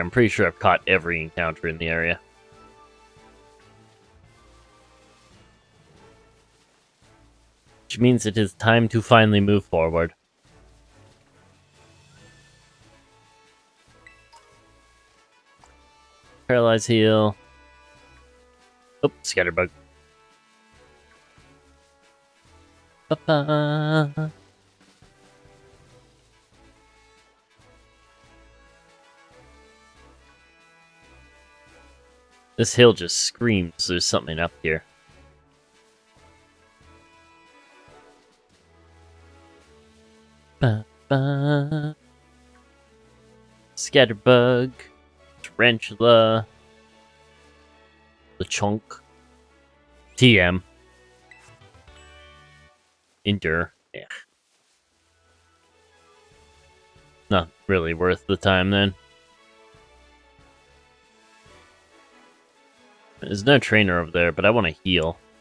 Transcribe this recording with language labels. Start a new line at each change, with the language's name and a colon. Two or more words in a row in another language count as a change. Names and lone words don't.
English: I'm pretty sure I've caught every encounter in the area. Which means it is time to finally move forward. Paralyze heal. Oh, Scatterbug. Ba-ba. This hill just screams there's something up here. Ba-ba. Scatterbug. Tarantula. The chunk. TM. Endure. Yeah. Not really worth the time then. There's no trainer over there, but I want to heal.